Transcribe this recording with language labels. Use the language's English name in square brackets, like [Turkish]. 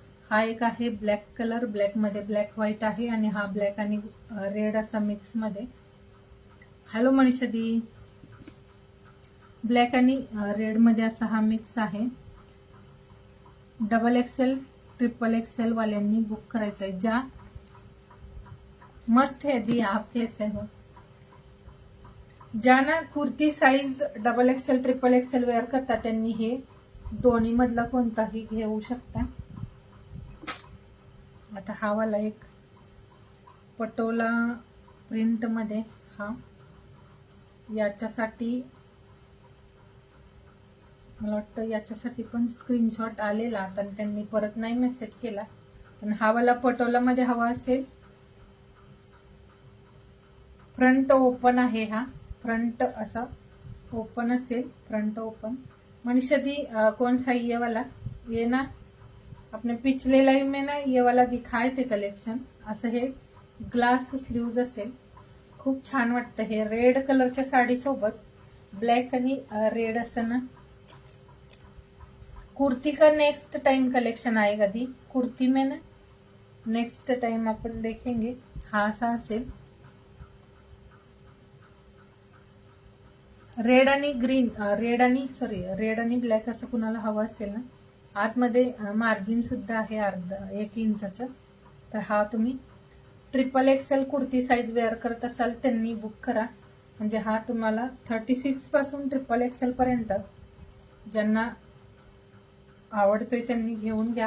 [Marathi] हा एक आहे ब्लॅक कलर, ब्लॅक मध्ये ब्लॅक व्हाईट आहे, आणि हा ब्लॅक आणि रेड असा मिक्स मध्ये. हॅलो मनीषा दी, ब्लॅक आणि रेड मध्ये असा हा मिक्स आहे. XXL, XXL वाल्यांनी बुक करायचा आहे. [Hindi] ज्या मस्त है दी, आप कैसे हो? [Marathi] ज्या ना kurti size XXL, XXL wear करतात त्यांनी हे दोन्ही मधला कोणताही घेऊ शकता. आता हा वाला एक पटोला प्रिंट मध्ये, हा याच्यासाठी मला वाटतं याच्यासाठी पण स्क्रीनशॉट आलेला, आता त्यांनी परत नाही मेसेज केला. पण हा वाला पटोला मध्ये हवा असेल. फ्रंट ओपन आहे, हा फ्रंट असा ओपन असेल, फ्रंट ओपन. [Hindi] मनीषा दी कौन सा ये वाला? ये ना अपने पिछले लाइव में ना ये वाला दिखाए थे कलेक्शन. [Marathi] असं हे ग्लास स्लीव्ज असेल, खूप छान वाटतं हे. रेड कलरच्या साडी सोबत ब्लॅक आणि रेड असं ना. [Hindi] कुर्ती का नेक्स्ट टाइम कलेक्शन आएगा दी, कुर्ती में ना नेक्स्ट टाइम आपण देखेंगे. [Marathi] हा असा असेल रेड आणि ग्रीन, रेड आणि ब्लॅक असं कुणाला हवं असेल ना. आतमध्ये मार्जिन सुद्धा आहे 1 इंचाचं. तर हा तुम्ही XXL कुर्ती साईज वेअर करत असाल त्यांनी बुक करा, म्हणजे हा तुम्हाला 36 पासून XXL पर्यंत ज्यांना आवडतोय त्यांनी घेऊन घ्या.